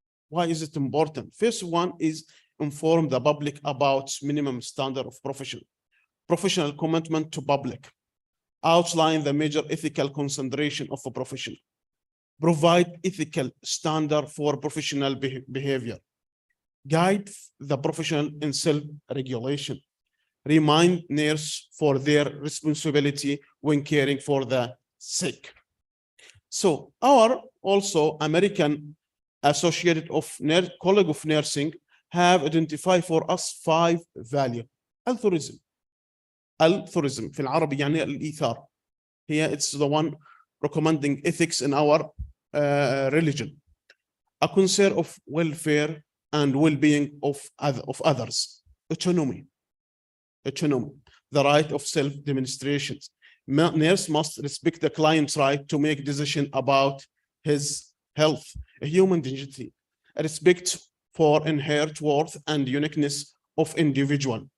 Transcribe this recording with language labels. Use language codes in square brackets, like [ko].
[en] Why is it important? First one is inform the public about minimum standard of professional commitment to public, outline the major ethical consideration of a professional, provide ethical standard for professional behavior, guide the professional in self-regulation, remind nurses for their responsibility when caring for the sick. So our also American Associated of College of Nursing have identified for us 5 values. Altruism. [ar] Altruism في العربي يعني الإيثار. [en] Here it's the one recommending ethics in our religion. A concern of welfare and well-being of others. Autonomy. Autonomy. The right of self-demonstration. Nurse must respect the client's right to make decision about his health, a human dignity, a respect for inherent worth and uniqueness of individual.